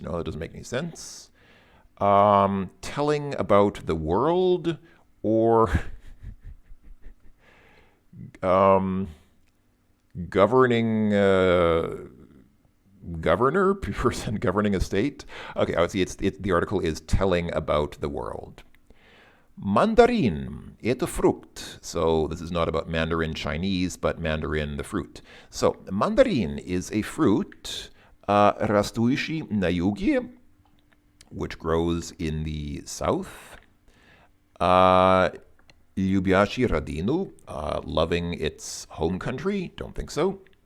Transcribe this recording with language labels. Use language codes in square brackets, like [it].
[en] No, that doesn't make any sense. Telling about the world, or governing governor, person governing a state. Okay, I would see the article is telling about the world. [ru] Mandarin, это фрукт. [en] So this is not about Mandarin Chinese, but Mandarin the fruit. So mandarin is a fruit, [ru] растущий на юге, [en] which grows in the south. [ru] Любящий родину, [en] loving its home country, don't think so.